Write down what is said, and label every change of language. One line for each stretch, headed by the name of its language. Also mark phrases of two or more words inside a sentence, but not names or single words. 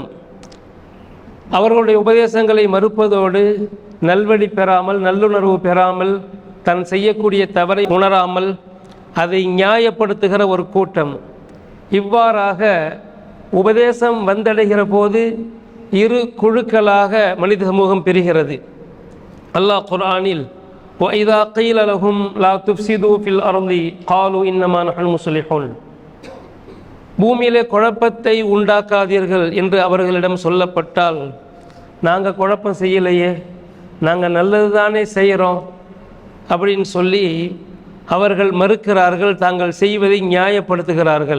Tamil: அவர்களுடைய உபதேசங்களை மறுப்பதோடு நல்வழி பெறாமல், நல்லுணர்வு பெறாமல், தன் செய்யக்கூடிய தவறை உணராமல் அதை நியாயப்படுத்துகிற ஒரு கூட்டம். இவ்வாறாக உபதேசம் வந்தடைகிற போது இரு குழுக்களாக மனித சமூகம் பிரிகிறது. அல்லாஹ் குர்ஆனில்
Arabic: وَإِذَا قِيلَ لَهُمْ لَا تُفْسِدُوا فِي الْأَرْضِ قَالُوا إِنَّمَا نَحْنُ مُصْلِحُونَ.
Tamil: பூமியிலே குழப்பத்தை உண்டாக்காதீர்கள் என்று அவர்களிடம் சொல்லப்பட்டால், நாங்கள் குழப்பம் செய்யலையே, நாங்கள் நல்லது தானே செய்கிறோம் அப்படின்னு சொல்லி அவர்கள் மறுக்கிறார்கள், தாங்கள் செய்வதை நியாயப்படுத்துகிறார்கள்.